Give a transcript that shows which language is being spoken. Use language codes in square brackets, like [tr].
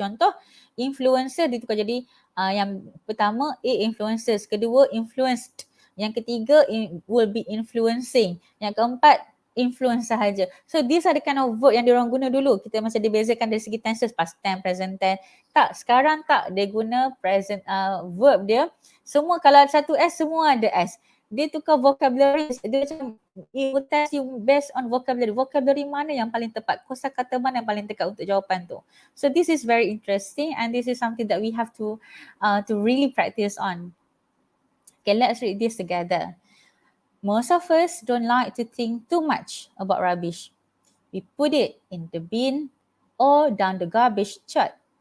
[ms] Contoh, influencer ditukar jadi yang pertama A influencers, kedua influenced, yang ketiga will be influencing, yang keempat influence sahaja. [en] So these are the kind of verb [ms] yang diorang guna dulu. Kita masih dibezakan dari segi tenses, past tense, present tense. Tak, sekarang tak, dia guna present verb dia. Semua kalau ada satu S, semua ada S. Dia tukar vocabulary. Dia macam [en] it will test you based on vocabulary. [ms] Vocabulary mana yang paling tepat, kosakata mana yang paling tepat untuk jawapan tu. [en] So this is very interesting and this is something that we have to really practice on. Okay, let's read this together. Most of us don't like to think too much about rubbish. We put it in the bin or down the garbage chute.